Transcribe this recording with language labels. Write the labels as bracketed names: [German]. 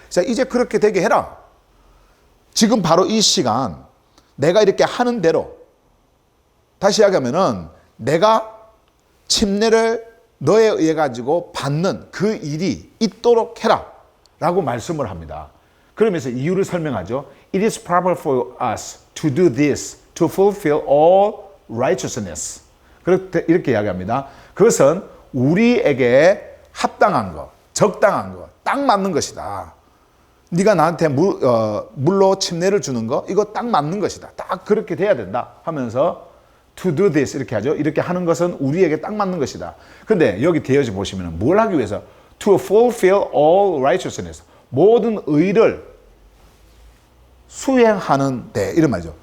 [Korean] 자, 이제 그렇게 되게 해라. 지금 바로 이 시간 내가 이렇게 하는 대로 다시 이야기하면은 내가 침례를 너에 의해 가지고 받는 그 일이 있도록 해라 라고 말씀을 합니다. 그러면서 이유를 설명하죠. [English] It is proper for us to do this to fulfill all righteousness. [Korean] 이렇게 이야기합니다. 그것은 우리에게 합당한 것, 적당한 것, 딱 맞는 것이다. 네가 나한테 물로 침례를 주는 거 이거 딱 맞는 것이다. 딱 그렇게 돼야 된다 하면서 [English] to do this [Korean] 이렇게 하죠. 이렇게 하는 것은 우리에게 딱 맞는 것이다. 근데 여기 되어져 보시면 뭘 하기 위해서 [English] to fulfill all righteousness [Korean] 모든 의를 수행하는데 이런 말이죠.